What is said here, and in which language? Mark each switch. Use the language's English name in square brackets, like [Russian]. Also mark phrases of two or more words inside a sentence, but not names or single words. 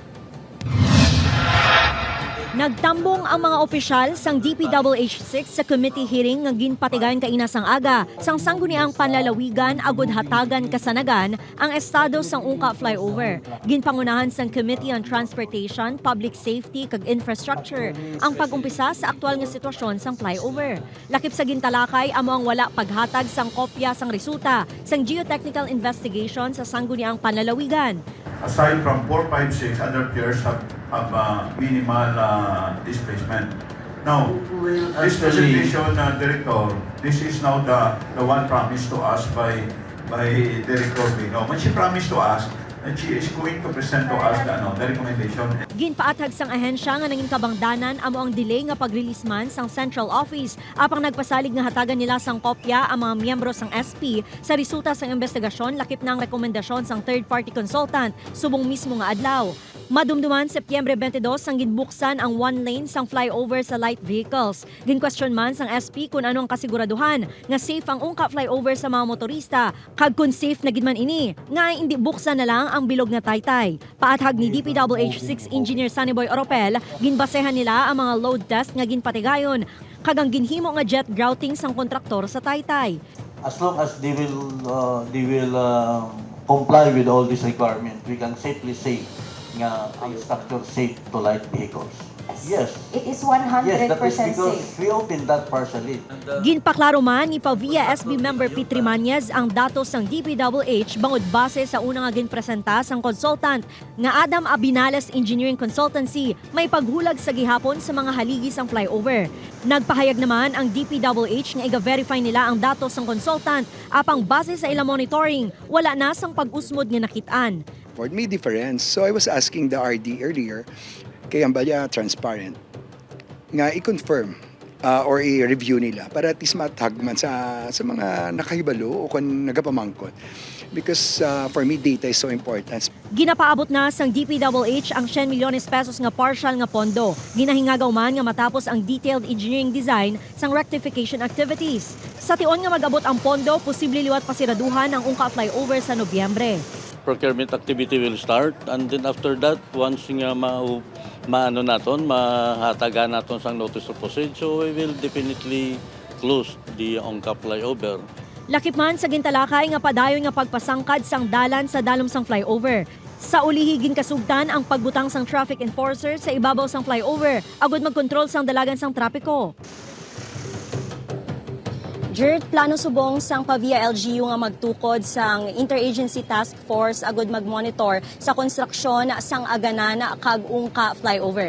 [Hiligaynon] Nagtambong ang mga opisyal sang DPWH-6 sa [English] committee hearing [Hiligaynon] nga ginpatigayon kaina sang aga sang Sangguniang Panlalawigan agud hatagan kasanagan ang estado sang Ungka flyover. Ginpangunahan sang Committee on Transportation, Public Safety kag Infrastructure ang pag-umpisa sa aktual nga sitwasyon sang flyover. Lakip sa gintalakay amo ang wala paghatag sang kopya sang resulta sang [English] geotechnical investigation [Hiligaynon] sa Sangguniang Panlalawigan. [English] Aside from 4, 5, 6, other tiers have minimal displacement. Now, this presentation, Director, this is now the one promised to us by Director Bino. When she promised to us, and she is going to present to us the recommendation. [Hiligaynon] Ginpaathag sang ahensya nga naging kabangdanan amo ang delay nga pag-release man sang Central Office apang nagpasalig nga hatagan nila sang kopya ang mga miyembro sang SP sa resulta sang investigasyon lakip na ang rekomendasyon sang [English] third-party consultant [Hiligaynon] subong mismo nga adlaw. Madumduman Setyembre 22 sang ginbuksan ang [English] one lane [Hiligaynon] sang flyover sa [English] light vehicles. [Hiligaynon] Ginquestion man sang SP kung ano ang kasiguraduhan nga safe ang Ungka flyover sa mga motorista kag kung safe na gid man ini nga hindi buksan na lang ang bilog na taytay. Paathag ni DPWH-6 Engineer Sunnyboy Oropel, ginbasehan nila ang mga [English] load test [Hiligaynon] nga ginpatigayon kag ang ginhimo nga [English] jet grouting [Hiligaynon] sang kontraktor sa taytay. [English] As long as they will comply with all these requirements, we can safely say [Hiligaynon] nga ang [English] structure safe to light vehicles. Yes. It is 100% yes, that is because safe. we opened that partially. [Hiligaynon] Ginpaklaro man ni Pavia SB member Petri Manyez ang datos ng DPWH bangod base sa unang nga ginpresenta sang consultant nga Adam Abinales Engineering Consultancy may paghulag sa gihapon sa mga haligi sang flyover. Nagpahayag naman ang DPWH nga iga-verify nila ang datos sang consultant apang base sa ilang monitoring wala na sang pag-usmod nga nakitaan. [English] For me difference. So I was asking the RD earlier, [Hiligaynon] kay Ambalya transparent, nga i-confirm or i-review nila para at least matag man sa mga nakahibalo o kung nagapamangkot. [English] Because for me, data is so important. [Hiligaynon] Ginapaabot na sang DPWH ang 10 milyones pesos nga partial nga pondo. Ginahingagaw man nga matapos ang [English] detailed engineering design [Hiligaynon] sang [English] rectification activities. [Hiligaynon] Sa tion nga mag-abot ang pondo, posible liwat pasiraduhan ang Ungka flyover sa Nobyembre. [English] Procurement activity will start and then after that once [Hiligaynon] nga mahatagan naton sang [English] notice of proceed, so we will definitely close the Ungka flyover. [Hiligaynon] Lakip man sa gintalakay nga padayon nga pagpasangkad sang dalan sa dalom sang flyover. Sa ulihi ginkasugtan ang pagbutang sang [English] traffic enforcer [Hiligaynon] sa ibabaw sang flyover agud magkontrol sang dalagan sang trapiko. Jert, plano subong sang Pavia LGU nga magtukod sang Interagency Task Force agud magmonitor sa konstruksyon sang aganan kag Ungka flyover.